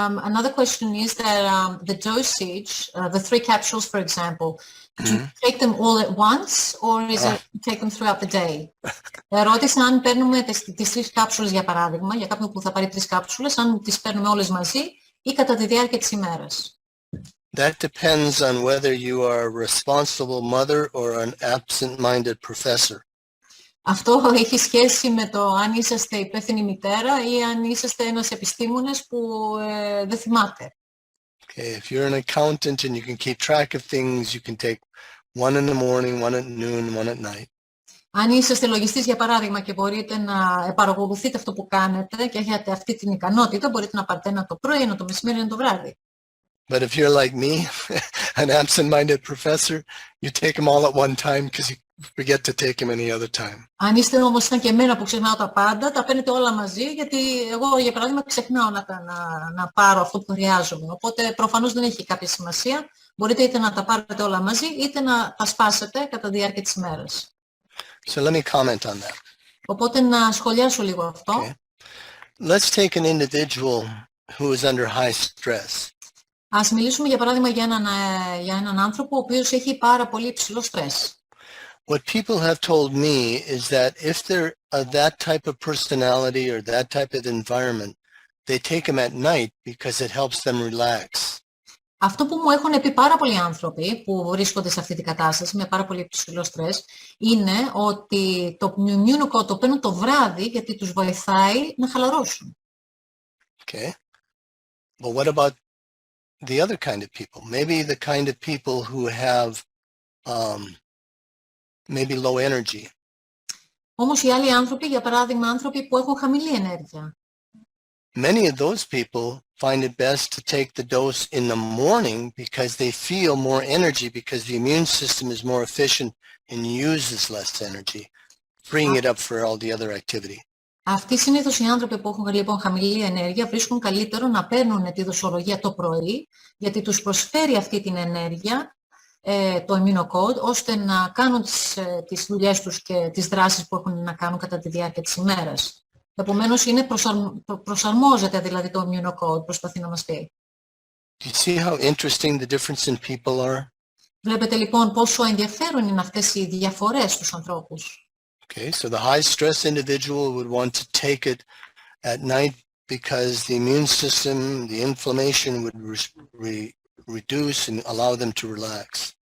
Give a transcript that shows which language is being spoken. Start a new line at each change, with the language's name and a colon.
English: Another question is that the dosage, the 3 capsules, for example, do you take them all at once or is it take them throughout the day?
Greek: Ρώτησα αν παίρνουμε τις 3 κάψουλες για παράδειγμα, για κάποιον που θα πάρει 3 κάψουλες, αν τις παίρνουμε όλες μαζί ή κατά τη διάρκεια της ημέρας.
English: That depends on whether you are a responsible mother or an absent-minded professor.
Greek: Αυτό έχει σχέση με το αν είσαστε υπεύθυνη μητέρα ή αν είσαστε ένας επιστήμονας που δεν θυμάται.
English: Okay, if you're an accountant and you can keep track of things, you can take 1 in the morning, 1 at noon, 1 at night.
Greek: Αν είσαστε λογιστής, για παράδειγμα, και μπορείτε να παρακολουθείτε αυτό που κάνετε και έχετε αυτή την ικανότητα, μπορείτε να πάρετε ένα το πρωί, ένα το μεσημέρι, ένα το βράδυ.
English: But if you're like me, an absent-minded professor, you take them all at one time because you forget to take them any other time.
Greek: Αν είστε όμως σαν και εμένα που ξεχνάω τα πάντα, τα παίρνετε όλα μαζί, γιατί εγώ, για παράδειγμα, ξεχνάω να πάρω αυτό που χρειάζομαι. Οπότε προφανώς δεν έχει κάποια σημασία. Μπορείτε είτε να τα πάρετε όλα μαζί, είτε να τα σπάσετε κατά τη διάρκεια της ημέρας.
English: So let me comment on that.
Greek: Οπότε να σχολιάσω λίγο αυτό.
English: Okay. Let's take an individual who is under high stress.
Greek: Ας μιλήσουμε για παράδειγμα για έναν άνθρωπο ο οποίος έχει πάρα πολύ υψηλό στρες.
English: What people have told me is that if they're that type of personality or that type of environment, they take them at night because it helps them relax.
Greek: Αυτό που μου έχουν πει πάρα πολλοί άνθρωποι που βρίσκονται σε αυτή την κατάσταση με πάρα πολύ υψηλό στρες είναι ότι το Immunocode το παίρνουν το βράδυ γιατί τους βοηθάει να χαλαρώσουν.
English: Okay. Well, what about the other kind of people? Maybe the kind of people who have maybe low energy.
Greek: Όμως οι άλλοι άνθρωποι, για παράδειγμα, άνθρωποι που έχουν χαμηλή ενέργεια.
English: Many of those people find it best to take the dose in the morning because they feel more energy because the immune system is more efficient and uses less energy, freeing it up for all the other activity.
Greek: Αυτοί συνήθως οι άνθρωποι που έχουν λοιπόν χαμηλή ενέργεια βρίσκουν καλύτερο να παίρνουν τη δοσολογία το πρωί γιατί τους προσφέρει αυτή την ενέργεια το Immunocode ώστε να κάνουν τις δουλειές τους και τις δράσεις που έχουν να κάνουν κατά τη διάρκεια της ημέρας. Επομένως, προσαρμόζεται δηλαδή το Immunocode, προσπαθεί να μας πει.
English: Do you see how interesting the difference in people are?
Greek: Βλέπετε λοιπόν πόσο ενδιαφέρον είναι αυτές οι διαφορές στους ανθρώπους.
English: Okay, so the high stress individual would want to take it at night because the immune system, the inflammation would reduce and allow them to relax.